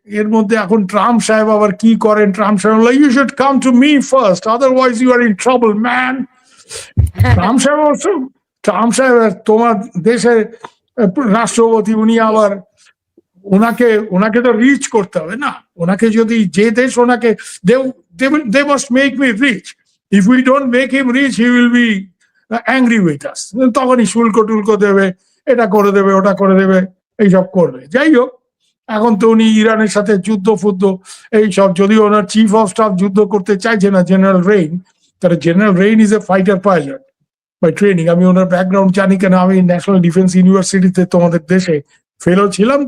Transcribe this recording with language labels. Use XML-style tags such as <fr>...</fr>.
<bn>এর মধ্যে এখন ট্রাম্প সাহেব আবার কি করেন, ট্রাম্প সাহেব</bn> <en>You should come to me first, otherwise you are in trouble man.</en> <bn>Trump সাহেব তোমার দেশের রাষ্ট্রপতি, উনি আবার ওনাকে তো রিচ করতে হবে না। ওনাকে যদি যে দেশ ওনাকে</bn> <en>they must make me rich. If we don't make him rich, he will be angry with us.</en> <bn>তখনই শুল্ক টুল্ক দেবে, এটা করে দেবে, ওটা করে দেবে, এইসব করবে। যাই হোক, এখন তো উনি ইরানের সাথে যুদ্ধ ফুদ্ধ এইসব, যদিও ওনার চিফ অফ স্টাফ যুদ্ধ করতে চাইছে না, জেনারেল রেইন। তাহলে</bn> <en>General Rain is a fighter pilot by training.</en> <bn>আমি ওনার ব্যাকগ্রাউন্ড জানি, কেন আমি ন্যাশনাল ডিফেন্স ইউনিভার্সিটিতে তোমাদের দেশে ফেলো ছিলাম।</bn>